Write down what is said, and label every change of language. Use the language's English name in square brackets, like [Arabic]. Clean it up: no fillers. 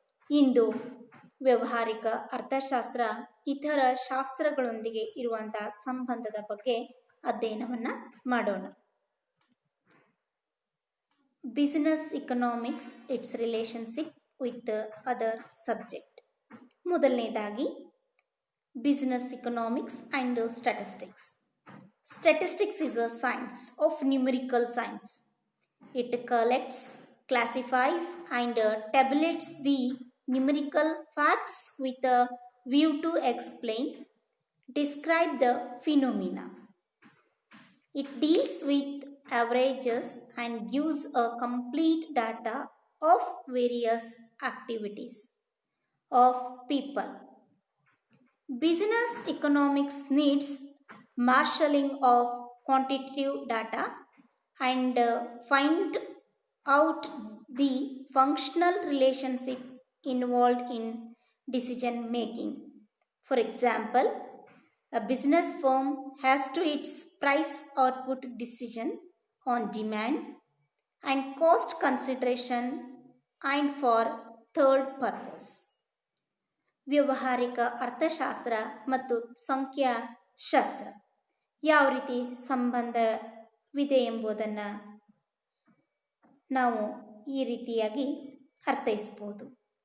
[Kannada] ಇಂದು ವ್ಯಾವಹಾರಿಕ ಅರ್ಥಶಾಸ್ತ್ರ ಇತರ ಶಾಸ್ತ್ರಗಳೊಂದಿಗೆ ಇರುವಂಥ ಸಂಬಂಧದ ಬಗ್ಗೆ ಅಧ್ಯಯನವನ್ನು ಮಾಡೋಣ. [English] Business economics it's relationship with other subject. [Kannada] ಮೊದಲನೇದಾಗಿ [English] Business economics and statistics. Statistics is a science of numerical science. It collects, classifies and tabulates the numerical facts with a view to explain, describe the phenomena. It deals with averages and gives a complete data of various activities of people. Business economics needs marshalling of quantitative data and find out the functional relationship involved in decision making. For example, a business firm has to its price output decision on demand and cost consideration and for third purpose. [Kannada] ವ್ಯಾವಹಾರಿಕ ಅರ್ಥಶಾಸ್ತ್ರ ಮತ್ತು ಸಂಖ್ಯಾಶಾಸ್ತ್ರ ಯಾವ ರೀತಿ ಸಂಬಂಧವಿದೆ ಎಂಬುದನ್ನು ನಾವು ಈ ರೀತಿಯಾಗಿ ಅರ್ಥೈಸ್ಬೋದು.